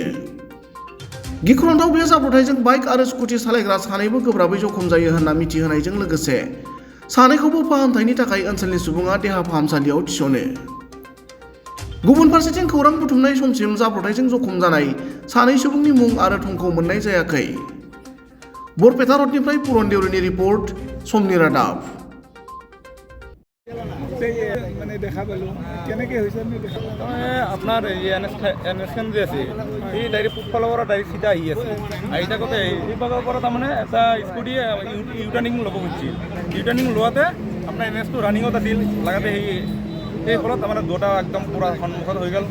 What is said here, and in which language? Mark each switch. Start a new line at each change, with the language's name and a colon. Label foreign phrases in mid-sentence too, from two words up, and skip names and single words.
Bodo: गिख्रंथाव बे जाब्रबथायजों बाइक आरो स्कुटि सालायग्रा सानैबो गोब्राबै जखम जायो होनना मिथिहोनायजों लोगोसे सानैखौबो फाहामथायनि थाखाय ओनसोलनि सुबुङा देहा फाहामसालियाव थिसनो। गुबुन फारसेथिं खौरां बुथुमनाय समसिम जाब्रबथायजों जखम जानाय सानै सुबुंनि मुं आरो थंखौ मोननाय जायाखै। बरपेटा रडनिफ्राय पुरन देउरिनि रिपर्ट, समनि रादाब।
Assamese: মানে দেখা পালোঁ কেনেকৈ হৈছে আমি দেখা পালোঁ আপোনাৰ এনএছখন যে আছে এই ডাইৰেক্ট পূবফালৰ পৰা ডাইৰেক্ট চিধা আহি আছে আহি থাকোঁতে এই ভাগৰ পৰা তাৰমানে এটা স্কুটি ইউটাৰ্ণিং ল'ব খুজিছিল। ইউটাৰ্ণিং লোৱাতে আপোনাৰ এনএছটো ৰানিঙত আছিল লাগাতে সেই ফলত তাৰমানে দুটা একদম পূৰা সন্মুখত হৈ গ'ল।